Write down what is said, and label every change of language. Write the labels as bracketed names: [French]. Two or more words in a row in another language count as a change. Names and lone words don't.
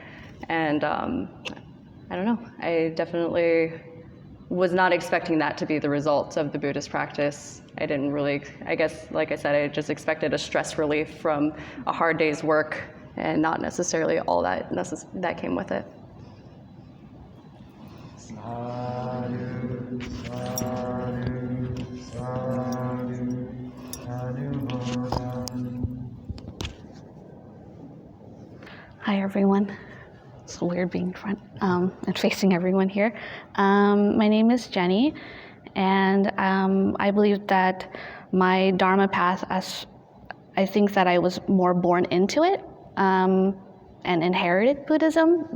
[English] And I don't know, I definitely was not expecting that to be the result of the Buddhist practice. I didn't really, I guess, like I said, I just expected a stress relief from a hard day's work and not necessarily all that came with it. [Pali] Sadhu, sadhu, sadhu, sadhu bodham. [English] Hi, everyone. It's weird being in front and facing everyone here. My name is Jenny, and I believe that my Dharma path, I think that I was more born into it and inherited Buddhism.